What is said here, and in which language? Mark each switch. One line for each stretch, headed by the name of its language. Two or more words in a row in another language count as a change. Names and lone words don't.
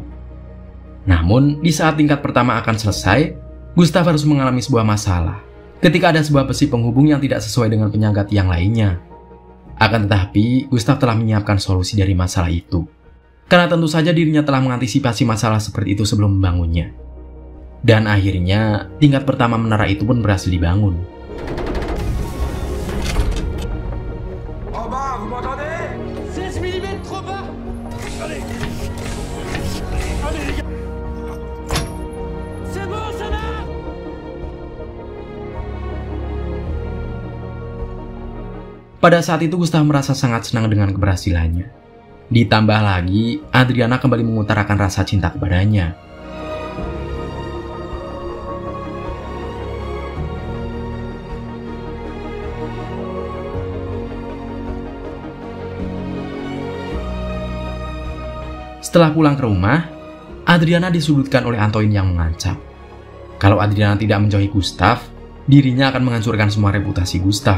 Indonesian: Namun, di saat tingkat pertama akan selesai, Gustav harus mengalami sebuah masalah ketika ada sebuah besi penghubung yang tidak sesuai dengan penyangga tiang lainnya. Akan tetapi, Gustav telah menyiapkan solusi dari masalah itu, karena tentu saja dirinya telah mengantisipasi masalah seperti itu sebelum membangunnya. Dan akhirnya, tingkat pertama menara itu pun berhasil dibangun.
French: En bas, vous m'entendez? 16 mm trop bas. Allez. Allez les gars. C'est bon, ça va.
Indonesian: Pada saat itu Gustav merasa sangat senang dengan keberhasilannya. Ditambah lagi, Adriana kembali mengutarakan rasa cinta kepadanya. Setelah pulang ke rumah, Adriana disudutkan oleh Antoine yang mengancam kalau Adriana tidak menjauhi Gustav, dirinya akan menghancurkan semua reputasi Gustav.